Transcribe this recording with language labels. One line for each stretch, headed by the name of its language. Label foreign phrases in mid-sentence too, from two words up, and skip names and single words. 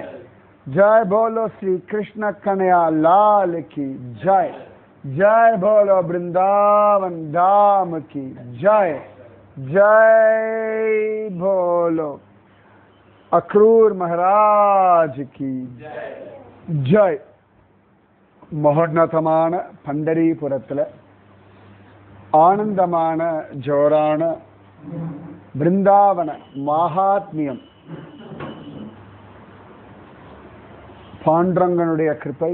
Hindi: जय बोलो श्री कृष्ण कन्हैया लाल की जय। जय भोलो वृंदावन धाम की जय। जय भोलो अक्रूर महाराज की जय।
Tamil: மகோன்னதமான பண்டரிபுரத்தில் ஆனந்தமான ஜோரான பிருந்தாவன மகாத்மியம் பாண்டரங்கனுடைய கிருபை.